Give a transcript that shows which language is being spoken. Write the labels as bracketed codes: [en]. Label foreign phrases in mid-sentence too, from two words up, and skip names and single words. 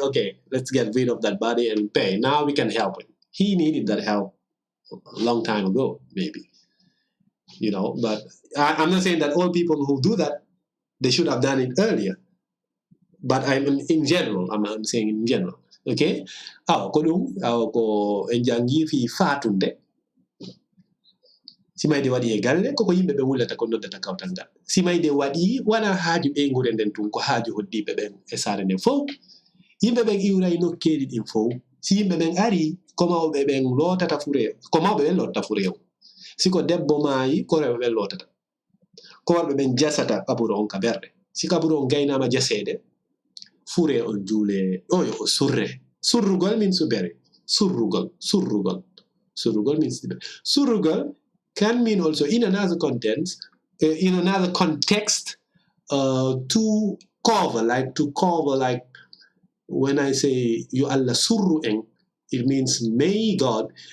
[en] Okay, let's get rid of that body and pay. Now we can help him. He needed that help a long time ago, maybe. But I'm not saying that all people who do that, they should have done it earlier. But I'm saying in general. [ff] Okay? Ko enjangi fi Faatunde. Simayde waɗi e galle koko yimɓe ɓe wullata ko noddata kawtangal. Simayde waɗi wana haaju ɓe ngure nden tun ko haaju hoddiɓe ɓen e saare nden fof. Yimɓe ɓen iwray nokkeeji ɗin fof. Si yimɓe ɓen ari ko mawɓe ɓen lootata fureew. Ko mawɓe ɓen lootata fureew. Siko debbo maayi ko rewɓe ɓen lootata. Ko worɓe ɓen jasata kaburo on ka berɗe. Si kaburo on gaynama jaseede, fure on juule oyo o surre. [en] Surrugol means to bury. Surrugol means to bury. Surrugol can mean also in another context, to cover, like when I say you [ff] Allah surru eng, [en] it means may God